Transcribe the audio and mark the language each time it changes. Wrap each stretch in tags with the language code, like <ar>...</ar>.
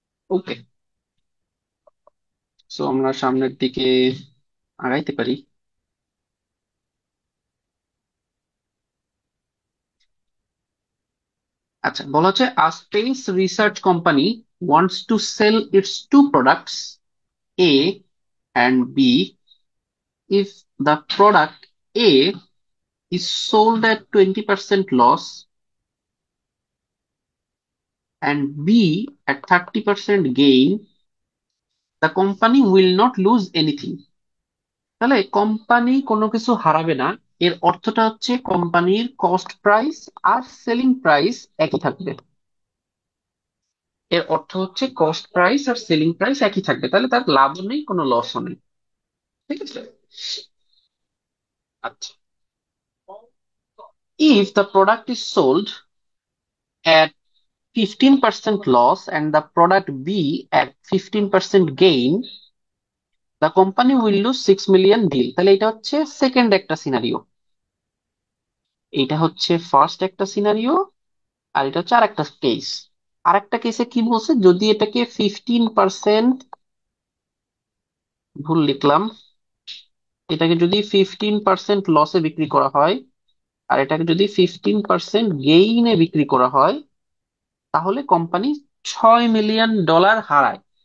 <bn>ওকে, so আমরা সামনের দিকে আগাইতে পারি।</bn> <en>আচ্ছা,</en> <bn>বলা হচ্ছে</bn> <en>A space research company wants to sell its two products A and B. If the product A is sold at 20% loss and B at 30% gain, the company will not lose anything.</en> <bn>তাহলে company কোনো কিছু হারাবে না, এর অর্থটা হচ্ছে কোম্পানির cost price আর selling price একই থাকবে। এর অর্থ হচ্ছে কস্ট প্রাইস আর সেলিং প্রাইস একই থাকবে, তাহলে তার লাভও নেই কোনো লসও নেই। ঠিক আছে।</bn> <en>আচ্ছা, if the product is sold at 15% loss and the product B at 15% gain, the company will lose 6 million deal।</en> <bn>তাহলে এটা হচ্ছে সেকেন্ড একটা সিনারিও, এটা হচ্ছে ফার্স্ট একটা সিনারিও, আর এটা হচ্ছে আর একটা কেস। আর একটা কেসে কি বলছে, যদি এটাকে 15%, ভুল লিখলাম, এটাকে যদি 15% লসে বিক্রি করা হয় আর এটাকে যদি 15% গেইনে বিক্রি করা হয়, তাহলে কোম্পানি $6 মিলিয়ন হারায়।</bn>